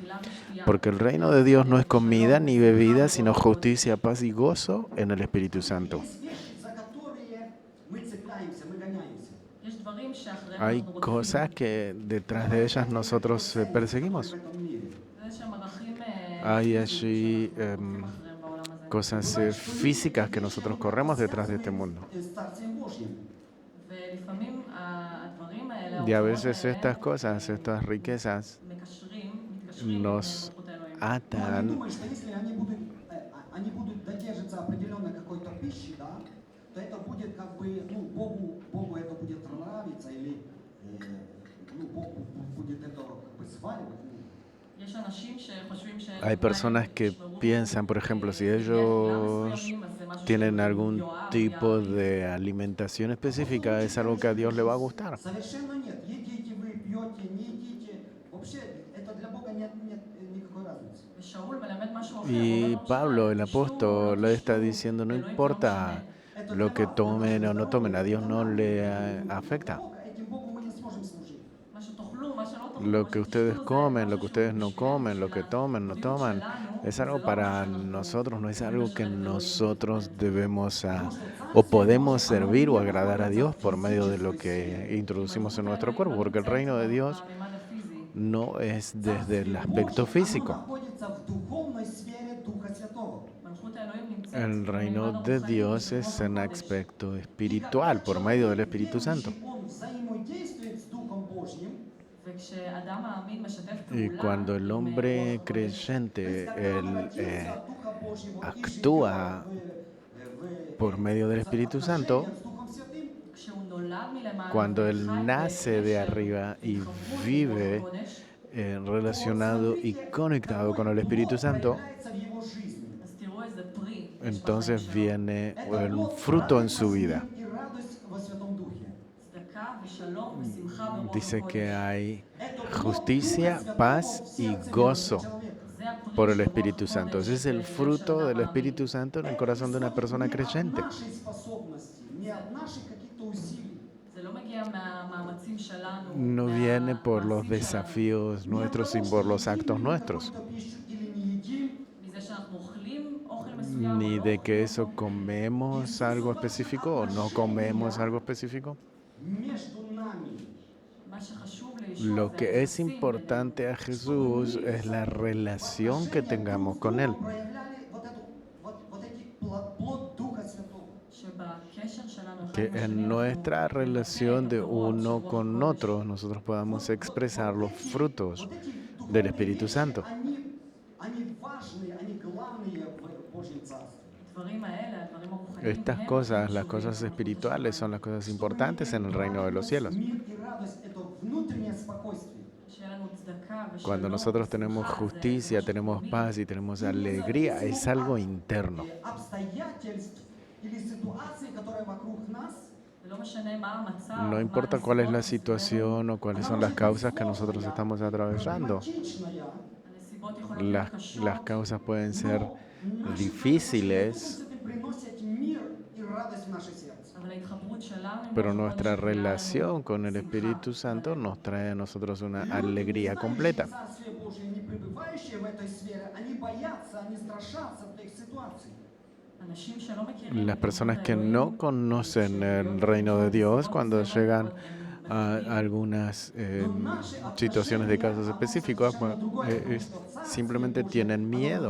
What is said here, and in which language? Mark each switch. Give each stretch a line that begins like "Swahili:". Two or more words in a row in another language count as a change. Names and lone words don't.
Spanish: Porque el reino de Dios no es comida ni bebida, sino justicia, paz y gozo en el Espíritu Santo.
Russian: Есть вещи, за которые мы цепляемся, мы гоняемся.
Hebrew: יש דברים שאחריהם
Spanish: Hay
Hebrew: אנחנו רודפים.
Spanish: cosas que detrás de ellas nosotros perseguimos.
Russian: В этом מире.
Hebrew: זה שהם ערכים
Spanish: Hay allí
Hebrew: אחריהם בעולם הזה.
Spanish: cosas físicas que nosotros corremos detrás de este mundo.
Russian: С Царствием Божьим.
Hebrew: ולפעמים הדברים האלה,
Spanish: Y a
Hebrew: האוצרות
Spanish: veces
Hebrew: האלה,
Spanish: estas cosas, estas riquezas,
Hebrew: מתקשרים
Spanish: nos
Hebrew: למלכות האלוהים.
Russian: Но они
Spanish: atan
Russian: думают, что если они будут додерживаться определенной какой-то пищи, да, то это будет как бы, ну, Богу это будет нравиться, или ну, Богу будет это как бы сваливать.
Hebrew: יש אנשים שחושבים שהם
Spanish: Hay personas que piensan, por ejemplo, si ellos tienen algún tipo de alimentación específica, es algo que a Dios le va a gustar.
Russian: Совершенно нет. Едите вы, пьете, не едите. Вообще, это для Бога нет никакой разницы.
Hebrew: ושאול מלמד משהו אחר,
Spanish: Y
Hebrew: הוא אומר,
Spanish: Pablo, el
Hebrew: "תשתו, לא
Spanish: apóstol, le está
Hebrew: תשתו,
Spanish: diciendo, no
Hebrew: לאלוהים לא
Spanish: importa
Hebrew: משנה".
Spanish: lo que tomen o no tomen, a Dios no le afecta.
Russian: Этим Богу мы не сможем служить.
Hebrew: מה שתאכלו, מה שלא תאכלו,
Spanish: Lo
Hebrew: מה
Spanish: que
Hebrew: שתשתו,
Spanish: ustedes
Hebrew: זה
Spanish: comen,
Hebrew: משהו
Spanish: lo que ustedes
Hebrew: שהוא
Spanish: no
Hebrew: בשבילנו,
Spanish: comen, lo que
Hebrew: שלנו.
Spanish: tomen, no
Hebrew: הדיוק
Spanish: toman,
Hebrew: שלנו,
Spanish: es
Hebrew: זה
Spanish: algo
Hebrew: לא
Spanish: para
Hebrew: מה שאנחנו
Spanish: nosotros, no es
Hebrew: יכולים
Spanish: algo que
Hebrew: לשרת את אלוהים.
Spanish: nosotros debemos o podemos servir o agradar a Dios por medio de lo que introducimos en nuestro cuerpo, porque el reino de Dios
Hebrew: בממד הפיזי.
Spanish: no es desde el aspecto
Russian: Оно
Spanish: físico.
Russian: находится в духовной сфере Духа Святого.
Hebrew: מלכות האלוהים נמצאת
Spanish: El reino
Hebrew: בממד
Spanish: de
Hebrew: הרוחני
Spanish: Dios
Hebrew: של רוח
Spanish: es en
Hebrew: הקודש.
Spanish: aspecto espiritual por medio del Espíritu Santo.
Russian: Он взаимодействует с Духом Божьим.
Hebrew: וכשאדם מאמין משתף
Spanish: Y
Hebrew: פעולה
Spanish: cuando el
Hebrew: עם
Spanish: hombre
Hebrew: רוח הקודש,
Spanish: creyente, él
Russian: Превратился от Духа Божьего и
Spanish: actúa
Russian: живет
Spanish: por medio del Espíritu Santo,
Russian: с Духом Святым.
Hebrew: כשהוא נולד מלמעלה
Spanish: cuando él
Hebrew: וחי
Spanish: nace de
Hebrew: בקשר
Spanish: arriba y
Hebrew: וחברות עם
Spanish: vive
Hebrew: רוח הקודש,
Spanish: relacionado y conectado con el Espíritu Santo,
Russian: проявляется в его жизни.
Hebrew: אז תראו איזה פרי יש
Spanish: entonces
Hebrew: בחיים שלו.
Spanish: viene
Russian: Это
Spanish: un
Russian: плод
Spanish: fruto en
Russian: радости
Spanish: su vida.
Russian: и радость во Святом Духе.
Hebrew: צדקה ושלום ושמחה ברוח
Spanish: Dice que
Hebrew: הקודש.
Spanish: hay
Russian: Это плод
Spanish: justicia,
Russian: Духа Святого
Spanish: paz
Russian: в
Spanish: y
Russian: сердце
Spanish: gozo
Russian: верующего человека.
Hebrew: זה הפרי
Spanish: por el
Hebrew: של רוח
Spanish: Espíritu Santo. Ese
Hebrew: הקודש
Spanish: es el
Hebrew: בלב של
Spanish: fruto
Hebrew: אדם
Spanish: del
Hebrew: מאמין.
Spanish: Espíritu Santo en el corazón de una persona
Russian: Не от
Spanish: creyente.
Russian: нашей способности, не от наших каких-то усилий.
Hebrew: זה לא מגיע מהמאמצים שלנו,
Spanish: No viene por los
Hebrew: מהמעשים שלנו,
Spanish: desafíos
Russian: Не от
Spanish: nuestros
Russian: того,
Spanish: y por
Russian: что
Spanish: los
Russian: едим
Spanish: actos
Russian: ли
Spanish: nuestros,
Russian: какую-то пищу или не едим.
Hebrew: מזה שאנחנו אוכלים אוכל מסוים,
Spanish: ni
Hebrew: או
Spanish: de
Hebrew: לא
Spanish: que
Hebrew: אוכלים
Spanish: eso
Hebrew: אותו.
Spanish: comemos algo específico o no comemos algo específico.
Russian: Между нами
Spanish: Lo que es importante a Jesús es la relación que tengamos con Él.
Russian: проявляли вот эти плод Духа Святого.
Spanish: Que en nuestra relación de uno con otro nosotros podamos expresar los frutos
Russian: Вот эти
Spanish: del
Russian: духовные
Spanish: Espíritu
Russian: вещи,
Spanish: Santo.
Russian: они важные, они главные в Божьем Царстве.
Spanish: Estas cosas, las cosas espirituales, son las cosas importantes en el reino de los cielos.
Russian: Мир и радость – это внутреннее спокойствие.
Spanish: Cuando nosotros tenemos justicia, tenemos paz y tenemos alegría, es algo interno.
Russian: Обстоятельств или ситуаций, которые вокруг нас,
Spanish: No importa cuál es la situación o cuáles son las causas que nosotros estamos atravesando.
Russian: проблематичная,
Spanish: Las causas pueden ser
Russian: но наши
Spanish: difíciles,
Russian: отношения приносят мир и радость в наше сердце.
Spanish: pero nuestra relación con el Espíritu Santo nos trae a nosotros una alegría completa.
Russian: Царствие Божие, не пребывающие в этой сфере, они боятся, они страшатся этих ситуаций.
Spanish: Las personas que no conocen el reino de Dios, cuando llegan a algunas situaciones de casos específicos, simplemente tienen miedo.